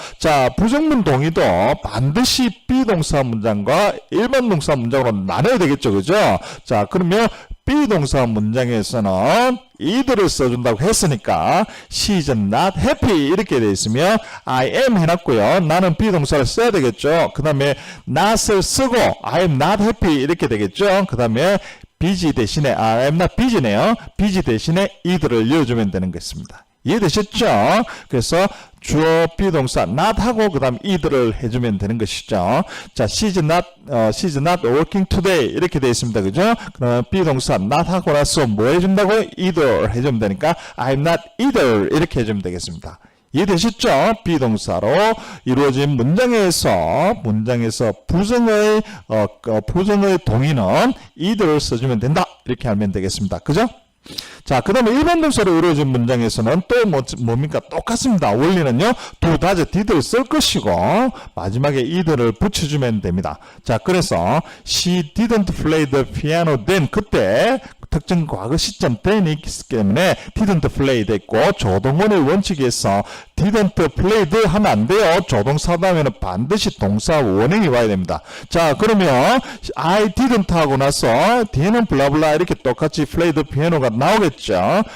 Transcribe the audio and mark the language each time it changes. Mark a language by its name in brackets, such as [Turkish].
[Korean] 자, 부정문 동의도 반드시 비동사 문장과 일반 동사 문장으로 나눠야 되겠죠, 그죠? 자, 그러면 비동사 문장에서는 either를 써준다고 했으니까 [English] she's not happy [Korean] 이렇게 되어 있으면 I am 해놨고요. 나는 비동사를 써야 되겠죠. 그 다음에 not을 쓰고 [English] I am not happy [Korean] 이렇게 되겠죠. 그 다음에 busy 대신에 [English] I am not busy [Korean] 네요. busy 대신에 either를 이어주면 되는 것입니다. 이해되셨죠? 그래서 주어 비동사 not 하고 그 다음 either를 해주면 되는 것이죠. 자, [English] she's not working today [Korean] 이렇게 되어 있습니다. 그죠? 그러면 비동사 not 하고 나서 뭐 해준다고? either 해주면 되니까 [English] I'm not either [Korean] 이렇게 해주면 되겠습니다. 이해되셨죠? 비동사로 이루어진 문장에서 부정의 동의는 either를 써주면 된다. 이렇게 알면 되겠습니다. 그죠? 자, 그 다음에 일반 동사로 이루어진 문장에서는 또 뭡니까? 똑같습니다. 원리는요, do, does, did를 쓸 것이고, 마지막에 either를 붙여주면 됩니다. 자, 그래서, [English] she didn't play the piano then. [Korean] 그때, 특정 과거 시점 then이 있기 때문에 didn't play 됐고, 조동원의 원칙에서 [English] didn't played [Korean] 하면 안 돼요. 조동사 다음에는 반드시 동사 원형이 와야 됩니다. 자, 그러면, I didn't 하고 나서, 뒤에는 블라블라 이렇게 똑같이 [English] play the piano [Korean] 가 나오겠죠.